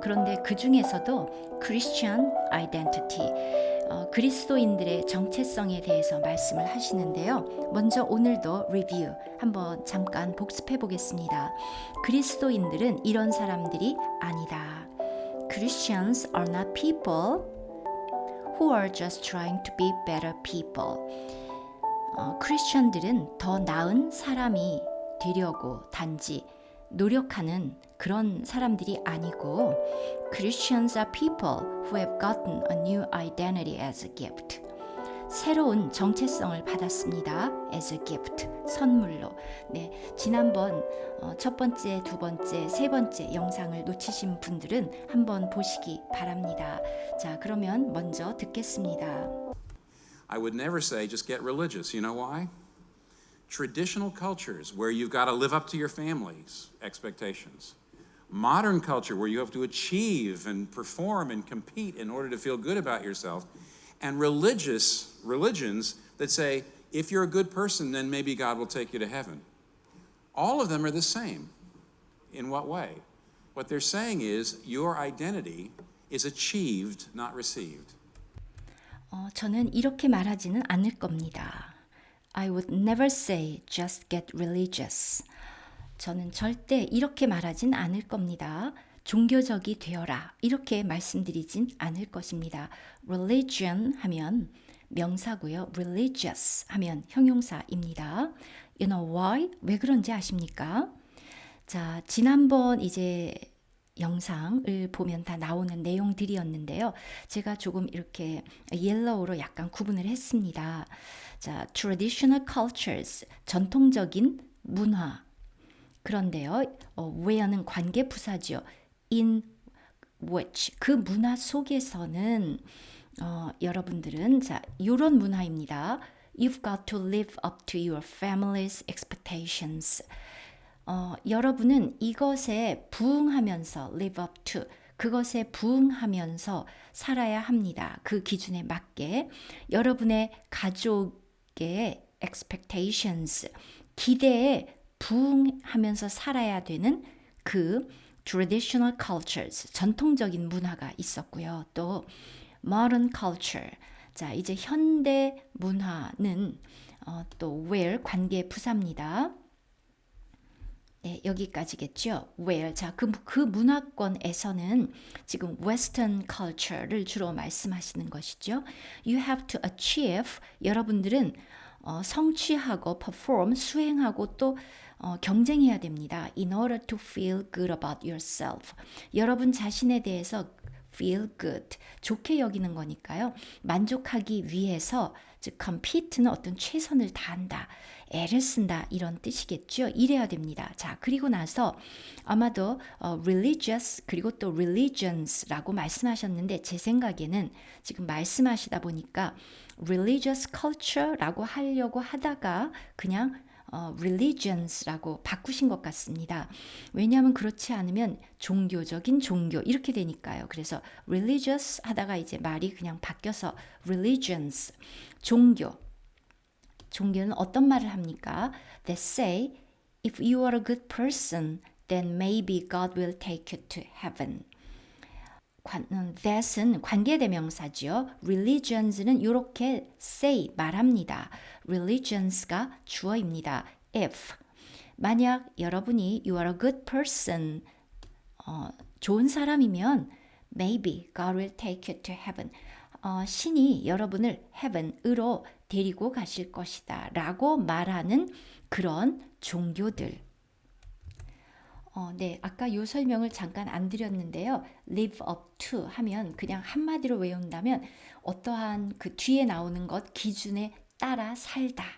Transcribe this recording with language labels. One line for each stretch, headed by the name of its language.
Korean: 그런데 그 중에서도 Christian identity, 그리스도인들의 정체성에 대해서 말씀을 하시는데요. 먼저 오늘도 리뷰 한번 잠깐 복습해 보겠습니다. 그리스도인들은 이런 사람들이 아니다.
English: Christians are not people who are just trying to be better people.
Korean: 크리스천들은 더 나은 사람이 되려고 단지 노력하는 그런 사람들이 아니고
English: Christians are people who have gotten a new identity as a gift.
Korean: 새로운 정체성을 받았습니다.
English: as a gift,
Korean: 선물로. 네, 지난번 첫 번째, 두 번째, 세 번째 영상을 놓치신 분들은 한번 보시기 바랍니다. 자, 그러면 먼저 듣겠습니다.
English: I would never say just get religious. You know why? Traditional cultures where you've got to live up to your family's expectations. Modern culture where you have to achieve and perform and compete in order to feel good about yourself. And religions that say, if you're a good person, then maybe God will take you to heaven. All of them are the same. In what way? What they're saying is your identity is achieved, not received.
Korean: 저는 이렇게 말하지는 않을 겁니다.
English: I would never say just get religious.
Korean: 저는 절대 이렇게 말하진 않을 겁니다. 종교적이 되어라. 이렇게 말씀드리진 않을 것입니다. Religion 하면 명사고요. Religious 하면 형용사입니다.
English: You know why?
Korean: 왜 그런지 아십니까? 자, 지난번 이제 영상을 보면 다 나오는 내용들이었는데요. 제가 조금 이렇게 옐로우로 약간 구분을 했습니다. 자, traditional cultures, 전통적인 문화. 그런데요, where는 관계 부사죠. in which, 그 문화 속에서는 여러분들은 자, 이런 문화입니다.
English: You've got to live up to your family's expectations.
Korean: 여러분은 이것에 부응하면서 live up to, 그것에 부응하면서 살아야 합니다. 그 기준에 맞게 여러분의 가족의 expectations, 기대에 부응하면서 살아야 되는 그 traditional cultures, 전통적인 문화가 있었고요. 또 modern culture, 자 이제 현대 문화는 또 where 관계 부사입니다. 네, 여기까지겠죠. where. 자, 그 문화권에서는 지금 western culture를 주로 말씀하시는 것이죠.
English: You have to achieve.
Korean: 여러분들은 성취하고 perform, 수행하고 또 경쟁해야 됩니다.
English: In order to feel good about yourself.
Korean: 여러분 자신에 대해서 feel good, 좋게 여기는 거니까요. 만족하기 위해서, 즉 compete는 어떤 최선을 다한다, 애를 쓴다 이런 뜻이겠죠. 이래야 됩니다. 자, 그리고 나서 아마도 religious 그리고 또 religions라고 말씀하셨는데 제 생각에는 지금 말씀하시다 보니까 religious culture라고 하려고 하다가 그냥 religions라고 바꾸신 것 같습니다. 왜냐하면 그렇지 않으면 종교적인 종교 이렇게 되니까요. 그래서 religious 하다가 이제 말이 그냥 바뀌어서 religions, 종교. 종교는 어떤 말을 합니까?
English: That say, if you are a good person, then maybe God will take you to heaven.
Korean: that은 관계대명사죠. religions는 이렇게 say, 말합니다. religions가 주어입니다.
English: if,
Korean: 만약 여러분이
English: you are a good person,
Korean: 좋은 사람이면
English: maybe God will take you to heaven.
Korean: 신이 여러분을 heaven으로 데리고 가실 것이다 라고 말하는 그런 종교들. 네, 아까 이 설명을 잠깐 안 드렸는데요. live up to 하면 그냥 한마디로 외운다면 어떠한 그 뒤에 나오는 것 기준에 따라 살다.